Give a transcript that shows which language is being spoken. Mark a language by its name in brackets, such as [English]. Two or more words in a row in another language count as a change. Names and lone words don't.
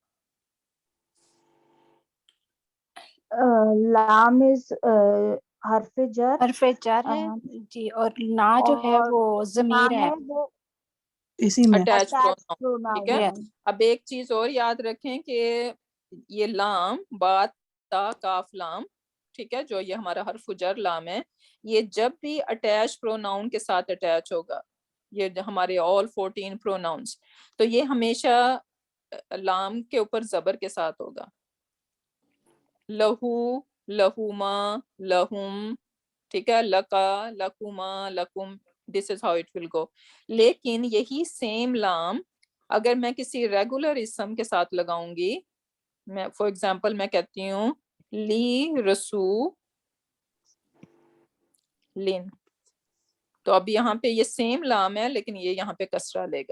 [Urdu] لام از حرف جر حرف جر ہے جی، اور نا جو ہے اور وہ نا ضمیر ہے. ہے وہ اسی میں. اٹیچ attached پروناؤن. ٹھیک ہے. pronoun ہے. اب ایک چیز اور یاد رکھیں کہ یہ لام با تا کاف لام، ٹھیک ہے، جو یہ ہمارا حرف جر لام ہے، یہ جب بھی [English] attach pronoun [Urdu] کے ساتھ اٹیچ ہوگا، یہ ہمارے [English] all 14 pronouns, [Urdu] تو یہ ہمیشہ لام کے اوپر زبر کے ساتھ ہوگا. [Arabic] لہو، لہوما، لہم، [Urdu] ٹھیک ہے، [Arabic] لکا، لکوما، لکم. [English] this is how it will go. [Urdu] لیکن یہی سیم لام اگر میں کسی ریگولر اسم کے ساتھ لگاؤں گی، میں [English] for example [Urdu] میں کہتی ہوں لی رسو لن، تو اب یہاں پہ یہ سیم لام ہے لیکن یہ یہاں پہ کسرہ لے گا.